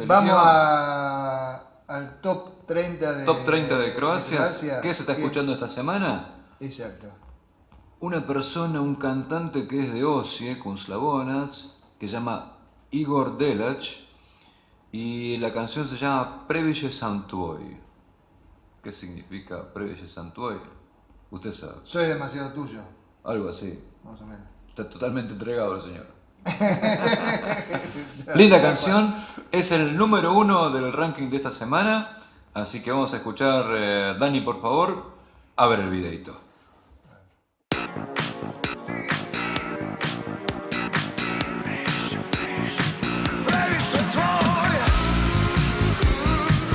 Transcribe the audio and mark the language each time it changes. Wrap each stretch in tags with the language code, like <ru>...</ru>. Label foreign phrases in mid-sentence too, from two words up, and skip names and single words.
<es>vamos al top 30 de Croacia. ¿Qué se está escuchando esta semana? Exacto. Una persona, un cantante que es de Osijek, un Slavonac, que se llama Igor Delac, y la canción se llama Previše sam tvoj. ¿Qué significa Previše sam tvoj? Usted sabe. Soy demasiado tuyo. Algo así. Más o menos. Está totalmente entregado el señor. Linda canción, es el número 1 del ranking de esta semana, así que vamos a escuchar, Dani, por favor, a ver el videito.</es> <hr>Previše tvoj,</hr>